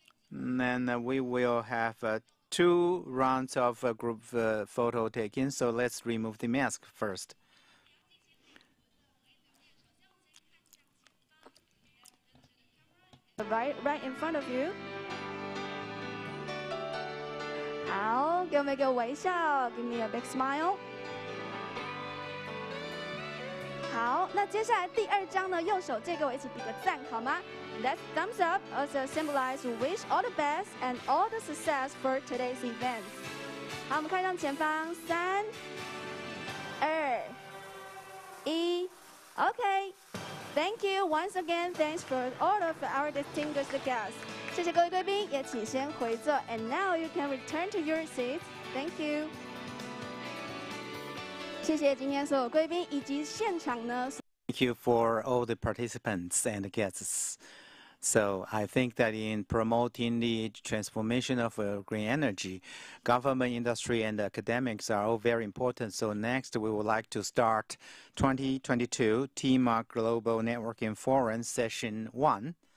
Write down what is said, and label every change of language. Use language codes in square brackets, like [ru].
[en] And then we will have 2 rounds of group photo taken, so let's remove the mask first. Right in front of you. [zh] 好，给我们一个微笑 ， [en] Give me a big smile。 [zh] 好，那接下来第2张呢，右手借给我一起比个赞，好吗？ [en] That's thumbs up, also symbolize wish all the best and all the success for today's event. [zh] 好，我们看向前方，3、2、1 ，OK. [en] Thank you once again. Thanks for all of our distinguished guests. [zh] 谢谢各位贵宾，也请先回座。 [en] And now you can return to your seats. Thank you. [zh] 谢谢今天所有贵宾以及现场呢。 [en] Thank you for all the participants and guests. So I think that in promoting the transformation of green energy, government, industry, and academics are all very important. So next, we would like to start 2022 TEEMA Global Networking Forum Session 1.